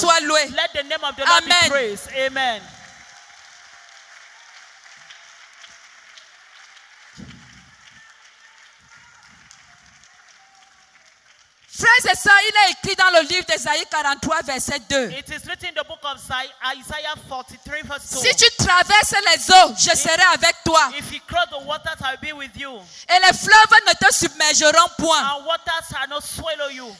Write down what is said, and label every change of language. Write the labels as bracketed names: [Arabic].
[French] soit loué. [English] Let the name of the Lord [French] Amen. [English] be praised. Amen. [French] Frères et sœurs, il est écrit dans le livre d'Ésaïe 43, verset 2. [English] It is written in the book of Isaiah 43 verse 2. [French] Si tu traverses les eaux, je serai avec toi. [English] If you cross the waters, I will be with you. [French] Et les fleuves ne te submergeront point. [English] And waters shall not swallow you.